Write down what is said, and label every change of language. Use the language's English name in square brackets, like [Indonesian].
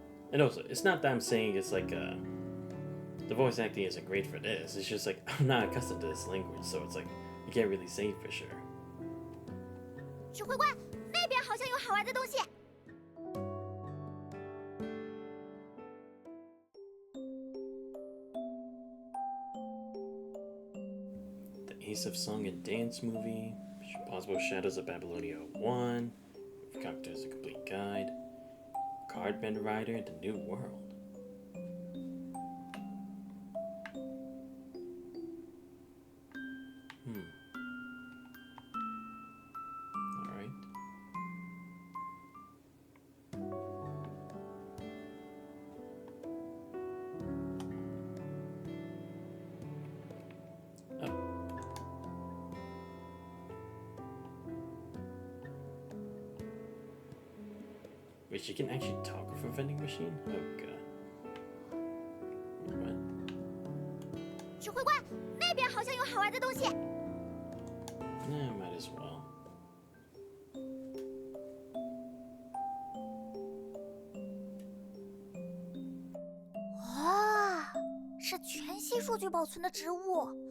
[English] And also, it's not that I'm saying it's like the voice acting isn't great for this. It's just like I'm not accustomed to this language, so it's like you can't really say for sure. [Chinese] 指挥官，那边好像有好玩的东西。 [English] The Ace of Song and Dance movie, Possible Shadows of Babylonia 1, Characters a Complete Guide, Cardband Rider and the New World. Alright. Wait, she can actually talk with a vending machine? Oh god. What? [Chinese] 指挥官，那边好像有好玩的东西。 [English] Might as well. [Chinese] 哇，是全息数据保存的植物。